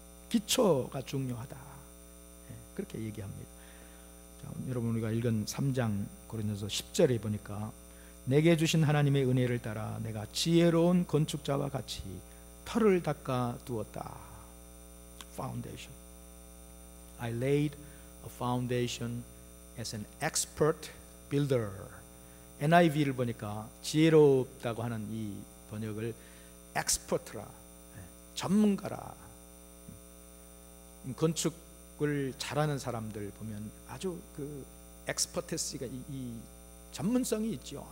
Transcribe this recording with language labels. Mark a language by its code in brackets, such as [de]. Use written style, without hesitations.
[ko] 기초가 중요하다, 그렇게 얘기합니다. 자, 여러분 우리가 읽은 3장 고린도서 10절에 보니까 내게 주신 하나님의 은혜를 따라 내가 지혜로운 건축자와 같이 터를 닦아 두었다. [en] Foundation. I laid a foundation as an expert builder. [ko] NIV를 보니까 지혜롭다고 하는 이 번역을 expert라, 전문가라. 건축을 잘하는 사람들 보면 아주 그 expertise가 이 전문성이 있죠.